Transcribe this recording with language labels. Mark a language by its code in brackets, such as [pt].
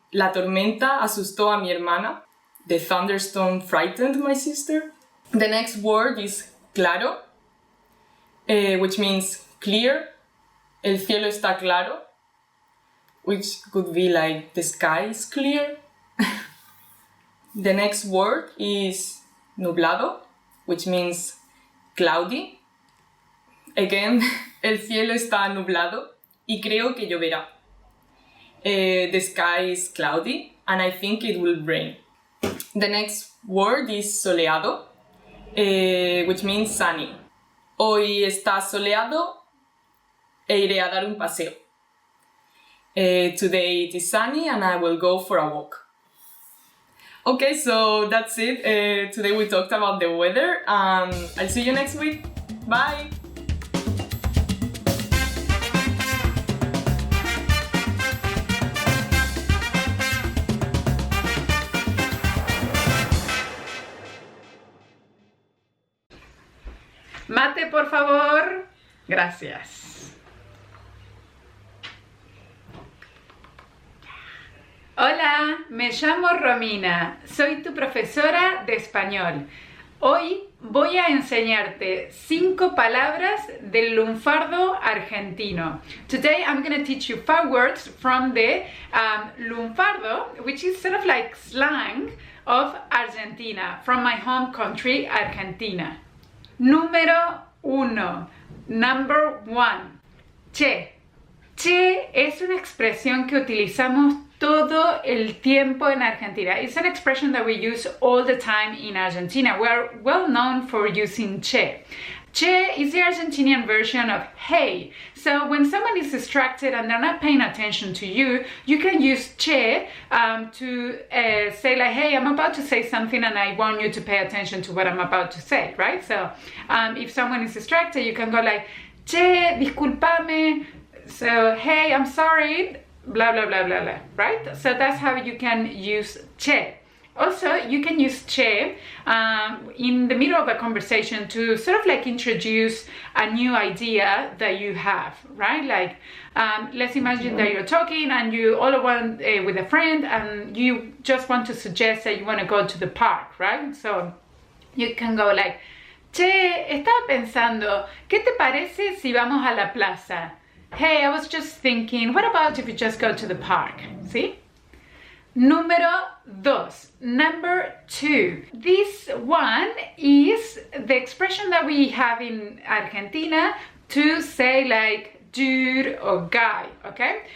[es] La tormenta asustó a mi hermana. [en] The thunderstorm frightened my sister. The next word is claro, which means clear. [es] El cielo está claro, [en] which could be like the sky is clear. The next word is nublado, which means cloudy. [es] Again, el cielo está nublado y creo que lloverá. [en] The sky is cloudy and I think it will rain. The next word is soleado, which means sunny. [es] Hoy está soleado e iré a dar un paseo. [en] Today it is sunny and I will go for a walk. Okay, so that's it. Today we talked about the weather. I'll see you next week. Bye! [es] Mate, por favor. Gracias. Hola, me llamo Romina. Soy tu profesora de español. Hoy voy a enseñarte 5 palabras del lunfardo argentino. [en] Today I'm going to teach you 5 words from the lunfardo, which is sort of like slang of Argentina, from my home country, Argentina. [es] Número 1. [en] Number 1. [es] Che. Che es una expresión que utilizamos todo el tiempo en Argentina. [en] It's an expression that we use all the time in Argentina. We are well known for using che. Che is the Argentinian version of hey. So when someone is distracted and they're not paying attention to you, you can use che to say like, hey, I'm about to say something and I want you to pay attention to what I'm about to say, right? So if someone is distracted, you can go like, che, disculpame. So, hey, I'm sorry, blah, blah, blah, blah, blah, right? So that's how you can use che. Also, you can use che in the middle of a conversation to sort of like introduce a new idea that you have, right? Like, let's imagine that you're talking and you all want with a friend and you just want to suggest that you want to go to the park, right? So you can go like, [es] che, estaba pensando, ¿qué te parece si vamos a la plaza? [en] Hey, I was just thinking, what about if you just go to the park? See? [es] Número 2. [en] Number 2. This one is the expression that we have in Argentina to say like dude or guy, okay?